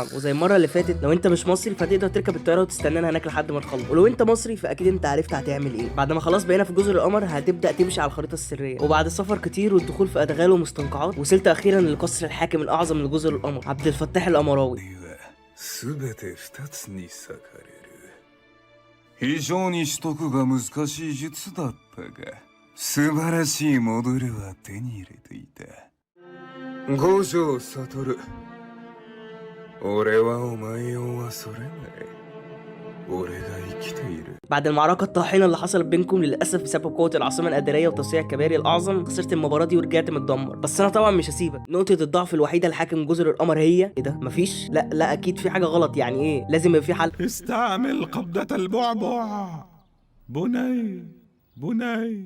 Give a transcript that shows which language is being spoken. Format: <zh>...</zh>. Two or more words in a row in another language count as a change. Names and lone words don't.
<ar>وزي المره اللي فاتت لو انت مش مصري فتقدر تركب الطياره وتستنانا هناك لحد ما تخلص، ولو انت مصري فاكيد انت عرفت هتعمل ايه. بعد ما خلاص بقينا في جزر القمر هتبدا تمشي على الخريطه السريه، وبعد سفر كتير والدخول في ادغال ومستنقعات وصلت اخيرا لقصر الحاكم الاعظم لجزر القمر، عبد الفتاح الامراوي.</ar> <ja>非常に取得が難しい術だったが、素晴らしいモデルは手に入れていた。五条悟、俺はお前を忘れない。俺が生きている。</ja> <ar>بعد المعركة الطاحنة اللي حصلت بينكم للأسف بسبب قوة العاصمة الأدارية وتوسيع الكباري الأعظم، خسرت المباراة دي ورجعت متدمر. بس أنا طبعا مش هسيبك. نقطة الضعف الوحيدة لحاكم جزر القمر هي إيه ده؟ مفيش؟ لا أكيد في حاجة غلط. يعني إيه؟ لازم يبقى في حل. استعمل قبضة البعبع. بني.</ar>